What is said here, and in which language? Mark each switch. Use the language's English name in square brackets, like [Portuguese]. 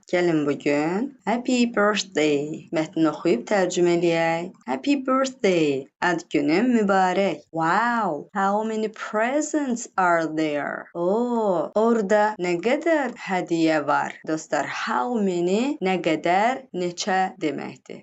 [Azerbaijani] Gəlin bugün Happy Birthday mətnini oxuyub tərcümə eləyək. [English] Happy Birthday. [Azerbaijani] Ad günün mübarək. [English] Wow, how many presents are there? [Azerbaijani] Orada nə qədər hədiyyə var? Dostlar, [English] how many [Azerbaijani] nə qədər, neçə deməkdir.